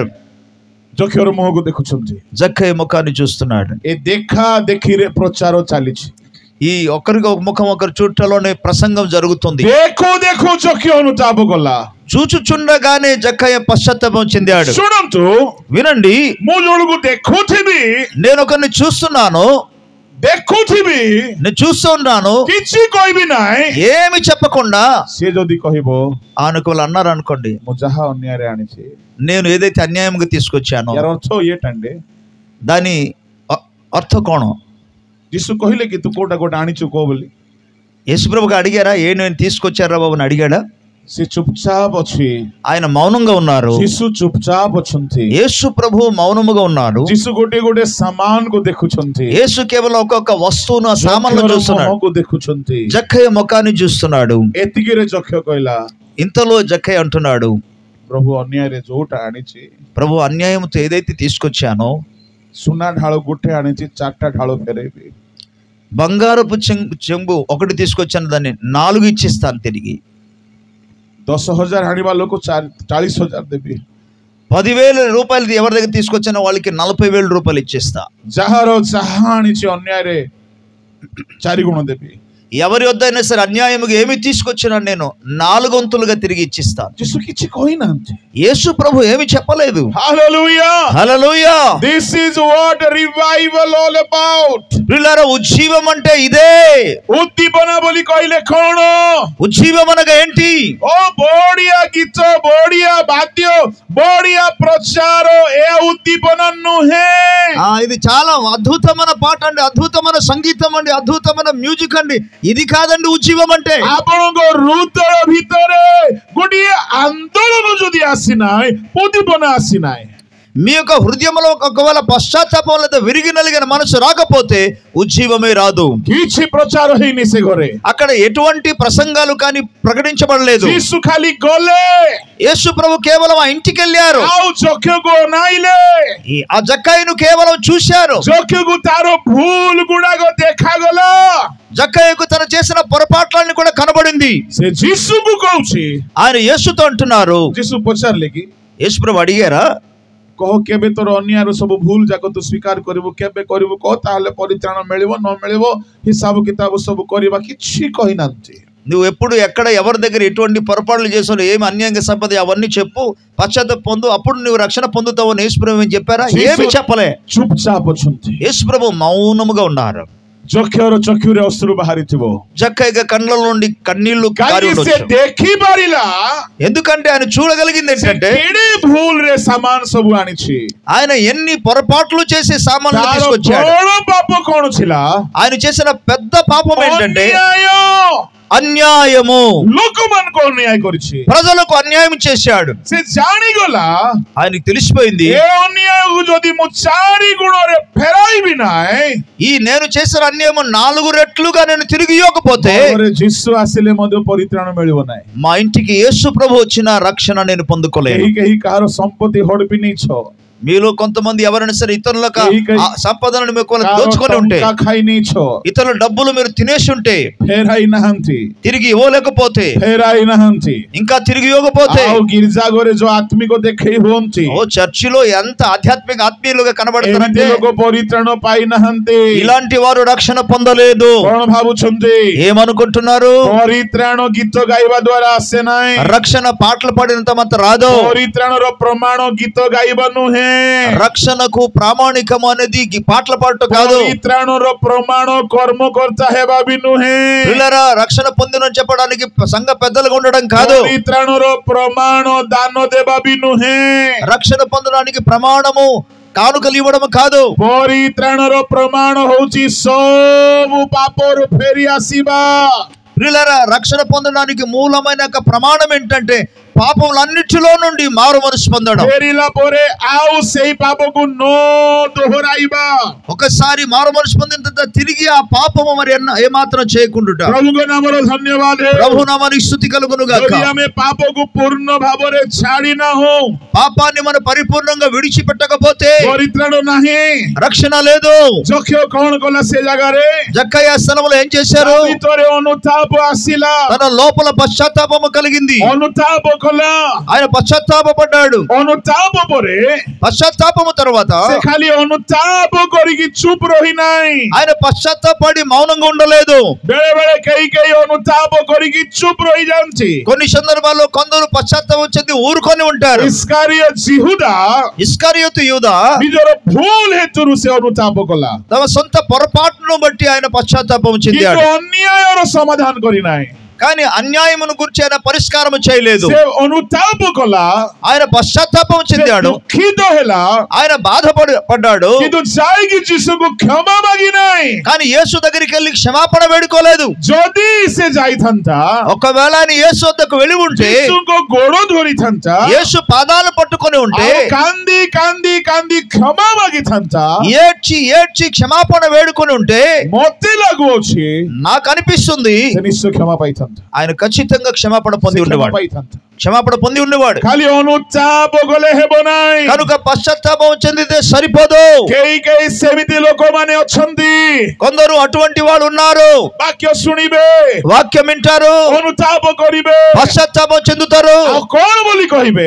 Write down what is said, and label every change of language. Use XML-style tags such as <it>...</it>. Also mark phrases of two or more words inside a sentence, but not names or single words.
<or>ଯକ୍ଷର ମୁହଁକୁ ଦେଖୁଛନ୍ତି।</or> <te>జక్కయ్య ముఖాన్ని చూస్తున్నాడు।</te> <or>ଏ ଦେଖା ଦେଖିରେ ପ୍ରଚାର ଚାଲିଛି।</or> <te>ఈ ఒకరికి ఒక ముఖం ఒకరు చూడటంలోనే ప్రసంగం జరుగుతుంది।</te> <or>ଦେଖୁ ଦେଖୁ ଯକ୍ଷ ଅନୁତାପ କଲା।</or> <te>చూచుచుండగానే జక్కయ్య పశ్చాత్తాపం చెందాడు।</te> <or>ଶୁଣନ୍ତୁ,</or> <te>వినండి,</te> <or>ମୁଁ ଜଣକୁ ଦେଖୁଥିବି,</or> <te>నేను ఒకరిని చూస్తున్నాను,</te> <or>ଦେଖୁଥିବି,</or> <te>నేను చూస్తున్నాను,</te> <or>କିଛି କହିବି ନାହିଁ।</or> <te>ఏమి చెప్పకుండా</te> <or>ସେ ଯଦି କହିବ</or> <te>ఆయనకు వాళ్ళు అన్నారు అనుకోండి,</te> <or>ମୁଁ ଯାହା ଅନ୍ୟାୟରେ ଆଣିଛି,</or> <te>నేను ఏదైతే అన్యాయంగా తీసుకొచ్చానో यार अर्थ ଇଏଟାଣ୍ଡେ దాని అర్థం కోణ।</te> <or>ଯୀଶୁ କହିଲେ କି ତୁ କୋଉଟା କୋଉଟା ଆଣିଛୁ କହ ବୋଲି।</or> <te>యేసుప్రభుకి అడిగారా, ఏ నేను తీసుకొచ్చారా బాబు అని అడిగాడా?</te> <or>ସେ ଚୁପଚାପ ଅଛି।</or> <te>ఆయన మౌనంగా ఉన్నారు।</te> <or>ଯୀଶୁ ଚୁପଚାପ ଅଛନ୍ତି।</or> <te>యేసు ప్రభు మౌనముగా ఉన్నారు।</te> <or>ଯୀଶୁ ଗୋଟେ ଗୋଟେ ସାମାନକୁ ଦେଖୁଛନ୍ତି।</or> <te>యేసు కేవలం ఒక్కొక్క వస్తువును, ఆ సామాన్లు చూస్తున్నాడు।</te> <or>ମୁହଁକୁ ଦେଖୁଛନ୍ତି।</or> <te>జక్కయ్య ముఖాన్ని చూస్తున్నాడు।</te> <or>ଏତିକିରେ ଯକ୍ଷ କହିଲା,</or> <te>ఇంతలో జక్కయ్య అంటున్నాడు,</te> <or>ପ୍ରଭୁ ଅନ୍ୟାୟରେ ଯୋଉଟା ଆଣିଛି,</or> <te>ప్రభు అన్యాయంతో ఏదైతే తీసుకొచ్చానో,</te> <or>ସୁନା ଢାଳ ଗୋଟେ ଆଣିଛି, 4ଟା ଢାଳ ଫେରେଇବି।</or> <te>బంగారపు చెంబు ఒకటి తీసుకొచ్చాను, దాన్ని 4 ఇచ్చిస్తాను తిరిగి।</te> <or>10,000 ଆଣିବା ଲୋକ 40,000 ଦେବି।</or> <te>10,000 రూపాయలు ఎవరి దగ్గర తీసుకొచ్చానో వాళ్ళకి 40,000 రూపాయలు ఇచ్చేస్తా।</te> <or>ଯାହାର ଯାହା ଆଣିଛି ଅନ୍ୟାୟରେ 4 ଗୁଣ ଦେବି।</or> <te>ఎవరి వద్ద అయినా సరే అన్యాయముగా ఏమి తీసుకొచ్చినా నేను 4 వంతులుగా తిరిగి ఇచ్చిస్తాను।</te> <or>ଯୀଶୁ କିଛି କହିନାହାନ୍ତି।</or> <te>యేసు ప్రభు ఏమి చెప్పలేదు। హల్లెలూయా, హల్లెలూయా।</te> <en>This is what revival all about.</en> <te>ప్రియులారా, ఉజ్జీవం అంటే ఇదే।</te> <or>ఉద్దీపన ବୋଲି କହିଲେ କଣ?</or> <te>ఉజ్జీవం అనగా ఏంటి?</te> <or>ଓ ବଢିଆ ଗୀତ, ବଢିଆ ବାଦ୍ୟ, ବଢିଆ ପ୍ରଚାର, ଏ ଉద్దୀପନ ନୁହେଁ।</or> <te>ఇది చాలా అద్భుతమైన పాట అండి, అద్భుతమైన సంగీతం అండి, అద్భుతమైన మ్యూజిక్ అండి। ఇది కాదండి ఉజ్జీవం అంటే।</te> <or>ଆପଣଙ୍କ ହୃଦୟ ଭିତରେ ଗୋଟିଏ ଆନ୍ଦୋଳନ ଯଦି ଆସିନାହିଁ, ଉద్దୀପନ ଆସିନାହିଁ।</or> <te>మీ యొక్క హృదయంలో ఒకవేళ పశ్చాత్తాపం లేదా విరిగి నలిగిన మనసు రాకపోతే ఉజ్జీవమే రాదు।</te> <or>କିଛି ପ୍ରଚାର ହେଇନି ସେ ଘରେ।</or> <te>అక్కడ ఎటువంటి ప్రసంగాలు కానీ ప్రకటించబడలేదు।</te> <or>ଯୀଶୁ ଖାଲି ଗଲେ,</or> <te>యేసు ప్రభు కేవలం ఆ ఇంటికి వెళ్ళారు,</te> <or>ଆଉ ଯକ୍ଷକୁ ଅନାଇଲେ।</or> <te>ఆ జక్కయ్యను కేవలం చూశారు।</te> <or>ଯକ୍ଷକୁ ତାର ଭୁଲ ଗୁଡାକ ଦେଖାଗଲା।</or> <te>జక్కయ్యకు తను చేసిన పొరపాట్లన్నీ కూడా కనబడింది।</te> <or>ସେ ଯୀଶୁକୁ କହୁଛି।</or> <te>ఆయన యేసుతో అంటున్నారు।</te> <or>ଯୀଶୁ ପଚାରିଲେ କି,</or> <te>యేసు ప్రభు అడిగారా,</te> <or>କହ କେବେ ତୋର ଅନ୍ୟାୟର ସବୁ ଭୁଲ ଯାକ ତୁ ସ୍ୱୀକାର କରିବୁ, କେବେ କରିବୁ କହ, ତାହେଲେ ପରିତ୍ରାଣ ମିଳିବ, ନ ମିଳିବ ହିସାବ କିତାବ ସବୁ କରିବା। କିଛି କହିନାହାନ୍ତି।</or> <te>నువ్వు ఎప్పుడు ఎక్కడ ఎవరి దగ్గర ఎటువంటి పొరపాట్లు చేసావు, ఏమి అన్యాయంగా సంపద అవన్నీ చెప్పు, పశ్చాత్తాపం పొందు, అప్పుడు నువ్వు రక్షణ పొందుతావు అని యేసు ప్రభు ఏం చెప్పారా? ఏమి చెప్పలే।</te> <or>ଚୁପଚାପ ଅଛନ୍ତି।</or> <te>యేసు ప్రభు మౌనముగా ఉన్నారు।</te> <or>ଯକ୍ଷର ଚକ୍ଷୁରେ ଅଶ୍ରୁ ବାହାରିଥିବ।</or> <te>జక్కయ్య కళ్ళ నుండి కన్నీళ్లు కారి</te> <or>କାହିଁକି ସେ</or> <te>ఉండొచ్చు।</te> <or>ଦେଖିପାରିଲା,</or> <te>ఎందుకంటే ఆయన చూడగలిగింది ఏంటంటే</te> <or>କେଡ଼େ ଭୁଲରେ ସାମାନ ସବୁ ଆଣିଛି।</or> <te>ఆయన ఎన్ని పొరపాట్లు చేసి సామాన్లు</te> <or>ତାର</or> <te>తీసుకొచ్చాడు।</te> <or>ବଡ଼ ପାପ କଣ ଥିଲା?</or> <te>ఆయన చేసిన పెద్ద పాపం ఏంటంటే</te> <or>ଅନ୍ୟାୟ।</or> <te>అన్యాయము।</te> <or>ଲୋକମାନଙ୍କୁ ଅନ୍ୟାୟ କରିଛି।</or> <te>ప్రజలకు అన్యాయం చేశాడు।</te> <or>ସେ ଜାଣିଗଲା,</or> <te>ఆయనకు తెలిసిపోయింది,</te> <or>ଏ ଅନ୍ୟାୟକୁ ଯଦି ମୁଁ 4 ଗୁଣରେ ଫେରାଇବି ନାହିଁ,</or> <te>ఈ నేను చేసిన అన్యాయం 4 రెట్లుగా నేను తిరిగి ఇవ్వకపోతే</te> <or>ଯୀଶୁ ଆସିଲେ ମଧ୍ୟ ପରିତ୍ରାଣ ମିଳିବ ନାହିଁ।</or> <te>మా ఇంటికి యేసు ప్రభు వచ్చిన రక్షణ నేను పొందుకోలేను।</te> <or>କେହି କାହାର ସମ୍ପତ୍ତି ହଡପି ନେଇଛ,</or> <te>మీలో కొంతమంది ఎవరైనా సరే ఇతరులకు సంపదను మీకు దోచుకొని ఉంటే,</te> <or>ଖାଇ ନେଇଛ,</or> <te>ఇతరుల డబ్బులు మీరు తినేసి ఉంటే,</te> <or>ଫେରାଇ ନାହାନ୍ତି,</or> <te>తిరిగి ఇవ్వలేకపోతే,</te> <or>ଫେରାଇ ନାହାନ୍ତି,</or> <te>ఇంకా తిరిగి ఇవ్వకపోతే,</te> <or>ଆଉ ଗିର୍ଜା ଘରେ ଯୋଉ ଆତ୍ମିକ ଦେଖେଇ ହୁଅନ୍ତି,</or> <te>ఓ చర్చిలో ఎంత ఆత్మీయులుగా కనబడతారంటే</te> <or>ଲୋକ ପରିତ୍ରାଣ ପାଇନାହାନ୍ତି।</or> <te>ఇలాంటి వారు రక్షణ పొందలేదు।</te> <or>କଣ ଭାବୁଛନ୍ତି?</or> <te>ఏమనుకుంటున్నారు?</te> <or>ପରିତ୍ରାଣ ଗୀତ ଗାଇବା ଦ୍ଵାରା ଆସେ ନାହିଁ।</or> <te>రక్షణ పాటలు పాడినంత మాత్రం రాదు।</te> <or>ପରିତ୍ରାଣର ପ୍ରମାଣ గୀତ ଗାଇବା ନୁହେଁ।</or> <te>రక్షణకు ప్రామాణికం అనేది పాటలు పాడటం కాదు।</te> <or>ପରିତ୍ରାଣର ପ୍ରମାଣ కర్మకర్త ହେବା ବି ନୁହେଁ।</or> <te>పిల్లరా, రక్షణ పొందినని చెప్పడానికి సంఘ పెద్దలుగా ఉండడం కాదు।</te> <or>ପରିତ୍ରାଣର ପ୍ରମାଣ ଦାନ ଦେବା ବି ନୁହେଁ।</or> <te>రక్షణ పొందడానికి ప్రమాణము కానుకలు ఇవ్వడం కాదు.</te> <or>ପରିତ୍ରାଣର ପ୍ରମାଣ ହଉଛି ସବୁ ପାପରୁ ଫେରି ଆସିବା.</or> <te>ప్రియులారా, రక్షణ పొందడానికి మూలమైన ఒక ప్రమాణం ఏంటంటే పాపములన్నిటిలో నుండి మారు మనసు పొందడం.</te> <or>ଫେରିଲା ପରେ ଆଉ ସେଇ ପାପକୁ ନ ଦୋହରାଇବା.</or> <te>ఒకసారి మారు మనసు పొందిన తర్వాత తిరిగి ఆ పాపము మరి ఏమాత్రం చేయకుండా.</te> <or>ପ୍ରଭୁଙ୍କ ନାମର ଧନ୍ୟବାଦ.</or> <te>ప్రభు నామానికి స్తుతి కలుగును గాక.</te> <or>ଯଦି ଆମେ ପାପକୁ ପୂର୍ଣ୍ଣ ଭାବରେ ଛାଡ଼ି ନାହୁଁ,</or> <te>పాపాన్ని మనం పరిపూర్ణంగా విడిచిపెట్టకపోతే</te> <or>ପରିତ୍ରାଣ ନାହିଁ.</or> <te>రక్షణ లేదు.</te> <or>ଯକ୍ଷ କଣ କଲା ସେ ଜାଗାରେ?</or> <te>జక్కయ్య స్థలంలో ఏం చేశారు?</te> <or>ଭିତରେ ଅନୁତାପ ଆସିଲା.</or> <te>తన లోపల పశ్చాత్తాపము కలిగింది.</te> <or>ଅନୁତାପ କଲା.</or> <te>ఆయన పశ్చాత్తాపడ్డాడు.</te> <or>ଅନୁତାପ ପରେ</or> <te>పశ్చాత్తాపము తర్వాత</te> <or>ସେ ଖାଲି ଅନୁତାପ କରିକି ଚୁପ୍ ରହି ନାହିଁ.</or> <te>ఆయన పశ్చాత్తాపడి మౌనంగా ఉండలేదు.</te> <or>ବେଳେ ବେଳେ କେହି ଅନୁତାପ କରିକି ଚୁପ୍ ରହିଯାନ୍ତି.</or> <te>కొన్ని సందర్భాల్లో కొందరు పశ్చాత్తాపం చెంది ఊరుకొని ఉంటారు.</te> <or>ଇସ୍କାରିୟତ ଜିହୁଦା</or> <te>ఇస్కరియోతు యూదా</te> <or>ନିଜର ଭୁଲ ହେତୁରୁ ସେ ଅନୁତାପ କଲା.</or> <te>తమ సొంత పొరపాటును బట్టి ఆయన పశ్చాత్తాపం</te> <or>କିନ୍ତୁ</or> <te>చెందాడు.</te> <or>ଅନ୍ୟାୟର ସମାଧାନ କରିନାହିଁ.</or> <te>కానీ అన్యాయమును గురించి ఆయన పరిష్కారం చేయలేదు.</te> <or>ସେ ଅନୁତାପ କଲା.</or> <te>ఆయన పశ్చాత్తాపం చెందాడు.</te> <or>ଦୁଃଖିତ ହେଲା.</or> <te>ఆయన బాధపడ్డాడు.</te> <or>କିନ୍ତୁ ଯାଇକି ଯୀଶୁଙ୍କୁ କ୍ଷମା ମାଗି ନାହିଁ.</or> <te>కానీ యేసు దగ్గరికి వెళ్ళి క్షమాపణ వేడుకోలేదు.</te> <or>ଯଦି ସେ ଯାଇଥାନ୍ତା,</or> <te>ఒకవేళ ఆయన యేసు వద్దకు వెళ్ళి ఉంటే,</te> <or>ଯୀଶୁଙ୍କ ଗୋଡ ଧରିଥାନ୍ତା,</or> <te>యేసు పాదాలు పట్టుకొని ఉంటే,</te> <or>ଆଉ କାନ୍ଦି କାନ୍ଦି କାନ୍ଦି କ୍ଷମା ମାଗିଥାନ୍ତା,</or> <te>ఏడ్చి ఏడ్చి క్షమాపణ వేడుకొని ఉంటే</te> <or>ମତେ ଲାଗୁଅଛି</or> <te>నాకు అనిపిస్తుంది</te> <or>ସେ ନିଶ୍ଚୟ କ୍ଷମା ପାଇଥାନ୍ତା.</or> <te>ఆయన ఖచ్చితంగా క్షమాపణ పొంది</te> <or>ସେ କ୍ଷମା</or> <te>ఉండేవాడు.</te> <or>ପାଇଥାନ୍ତା.</or> <te>క్షమాపణ పొంది ఉండేవాడు.</te> <or>ଖାଲି ଅନୁତାପ କଲେ ହେବ ନାହିଁ.</or> <te>కనుక పశ్చాత్తాపం చెందితే సరిపోదు.</te> <or>କେହି ସେମିତି ଲୋକମାନେ ଅଛନ୍ତି,</or> <te>కొందరు అటువంటి వాళ్ళు ఉన్నారు.</te> <or>ବାକ୍ୟ ଶୁଣିବେ,</or> <te>వాక్యం వింటారు,</te> <or>ଅନୁତାପ କରିବେ,</or> <te>పశ్చాత్తాపం చెందుతారు.</te> <or>ଆଉ କଣ ବୋଲି କହିବେ?</or>